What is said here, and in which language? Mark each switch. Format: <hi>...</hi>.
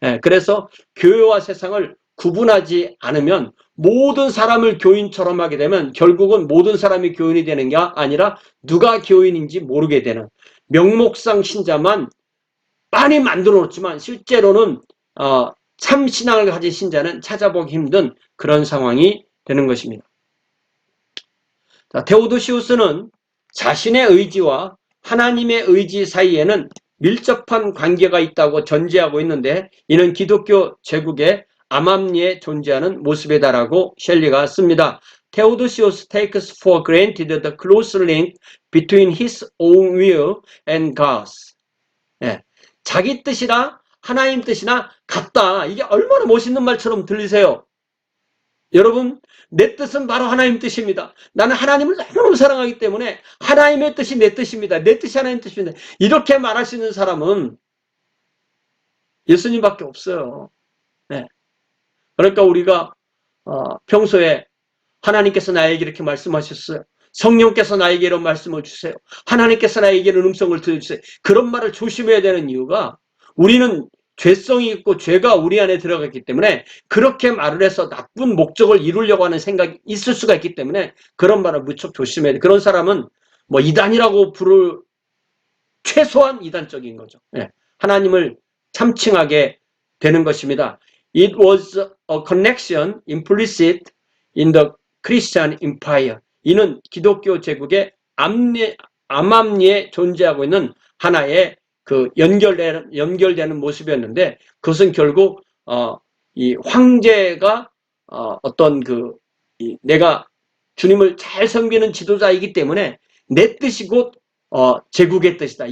<ko>그래서 교회와 세상을 구분하지 않으면 모든 사람을 교인처럼 하게 되면 결국은 모든 사람이 교인이 되는 게 아니라 누가 교인인지 모르게 되는 명목상 신자만 많이 만들어 놓지만 실제로는 참 신앙을 가진 신자는 찾아보기 힘든 그런 상황이 되는 것입니다. 자, 테오도시우스는 자신의 의지와 하나님의 의지 사이에는 밀접한 관계가 있다고 전제하고 있는데 이는 기독교 제국의 암암리에 존재하는 모습이다라고 셸리가 씁니다.</ko> <en>Theodosius takes for granted the close link between his own will and God's.</en> <ko>자기 뜻이나 하나님 뜻이나 같다. 이게 얼마나 멋있는 말처럼 들리세요? 여러분, 내 뜻은 바로 하나님 뜻입니다. 나는 하나님을 너무너무 사랑하기 때문에 하나님의 뜻이 내 뜻입니다. 내 뜻이 하나님 뜻입니다. 이렇게 말할 수 있는 사람은 예수님밖에 없어요. 그러니까 우리가 평소에 하나님께서 나에게 이렇게 말씀하셨어요. 성령께서 나에게 이런 말씀을 주세요. 하나님께서 나에게 이런 음성을 들려주세요. 그런 말을 조심해야 되는 이유가 우리는 죄성이 있고 죄가 우리 안에 들어갔기 때문에 그렇게 말을 해서 나쁜 목적을 이루려고 하는 생각이 있을 수가 있기 때문에 그런 말을 무척 조심해야 돼. 그런 사람은 뭐 이단이라고 부를 최소한 이단적인 거죠. 하나님을 참칭하게 되는 것입니다.</ko> <en>It was a connection implicit in the Christian empire.</en> <ko>이는 기독교 제국의 암암리에 존재하고 있는 하나의 그 연결되는 모습이었는데 그것은 결국 이 황제가 어떤 내가 주님을 잘 섬기는 지도자이기 때문에 내 뜻이 곧 제국의 뜻이다.</ko>